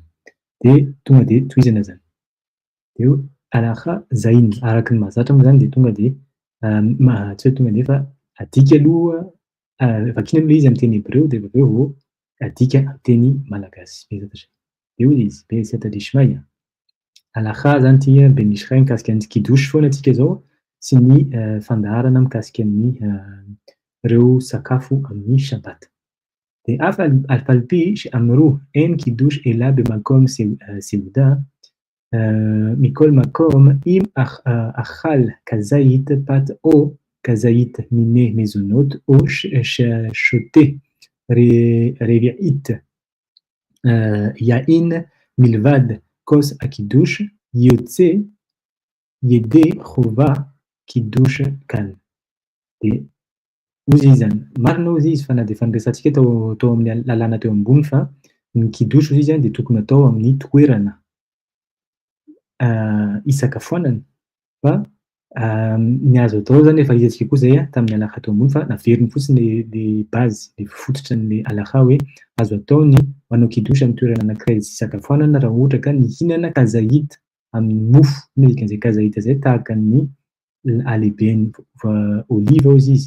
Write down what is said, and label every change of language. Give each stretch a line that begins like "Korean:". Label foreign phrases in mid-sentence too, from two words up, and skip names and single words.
Malagasy: Dia tonga dia tohizana zany. Dia halacha zainy araky ny mahazatra moa zany dia tonga dia tsy hoe tonga dia fa adika aloha vakiana aloha izy amin'ny teny hébreu dia avy eo vao adika amin'ny teny malagasy.
Hebrew: בעזרת השם.
Malagasy: Dia hoy izy
Aramaic: Be'ezata Dishmaya.
Malagasy: Halacha zany ity benisray mikasika ny kidosy foana antsika izao sy ny fandaharana mikasika ny ireo sakafo amin'ny shabata.
Hebrew: Dia אף על פי שאמרו אין קידוש אלא במקום סעודה, מכל מקום אם אכל כזית פת או כזית מיני מזונות או ששותה רביעית יין מלבד כוס הקידוש יוצא ידי חובה קידוש כאן.
Malagasy: Ozy izy zany, marina ozy izy fa na dia efa niresantsika tao amin'ny lalàna teo ambony fa ny kidosy ozy izy dia tokony atao amin'ny toerana isakafoanana fa ny azo atao zany efa hitantsika koa izay tamin'ny halacha teo ambony fa naveriny fotsiny ilay base, ilay fototra n'ilay halacha hoe azo atao ny manao kidosy amin'ny toerana anankiray isakafoanana raha ohatra ka nihinana kazahita amin'ny mofo, inona dikan'izay kazahita izay tahaka ny alehiben'ny oliva ozy izy.